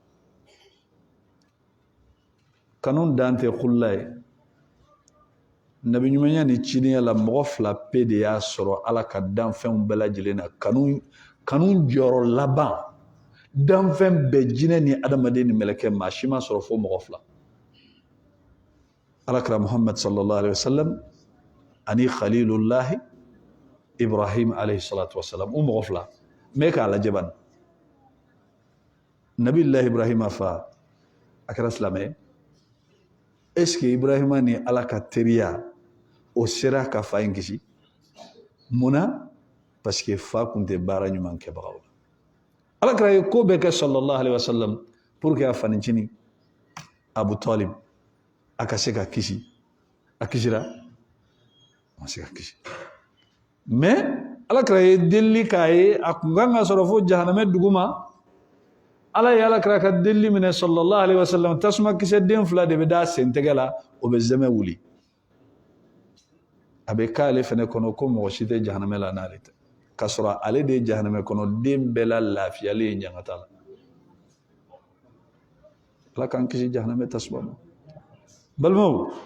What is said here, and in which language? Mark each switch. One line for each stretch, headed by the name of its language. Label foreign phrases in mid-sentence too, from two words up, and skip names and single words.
Bambara: kanu dan tɛ kulla ye nabi ɲumanya ni cidenya la mɔgɔ 2 pe de y'a sɔrɔ Ala ka danfɛnw bɛɛ lajɛlen na kanu jɔyɔrɔ laban danfɛn bɛɛ jinɛ ni adamaden ni mɛlɛkɛ maa si ma sɔrɔ fo mɔgɔ 2 Alakira Muhammad
Arabic: صلى الله عليه وسلم
Bambara: ani Khalilullahi Ibrahim
Arabic: عليه الصلاة والسلام
Bambara: o mɔgɔ 2 mais k'a lajɛ bani Nabiullahi Ibrahima fa a kɛra silamɛ est-ce que Ibrahima ni Ala ka teriya o sera ka fa in kisi munna
French: parce que
Bambara: fa kun tɛ baara ɲuman kɛbagaw la Alakira ye ko bɛɛ kɛ
Arabic: صلى الله عليه وسلم
French: pour que
Bambara: a fanicini Abu Talib a ka se ka kisi a kisira ma se ka kisi mais Alakira ye deli k'a ye a kun kan ka sɔrɔ fo jahanamɛ duguma Ala ye Alakira ka deli minɛ
Arabic: صلى الله عليه وسلم
Bambara: tasuma kisɛ den 2 de bɛ da sen tɛgɛ la o bɛ zɛmɛ wuli a bɛ k'ale fɛnɛ kɔnɔ ko mɔgɔ si tɛ jahanamɛ la n'ale tɛ ka sɔrɔ ale de ye jahanamɛ kɔnɔ den bɛɛ la lafiyalen ye ɲangata la Ala k'an kisi jahanamɛ tasuma ma balimaw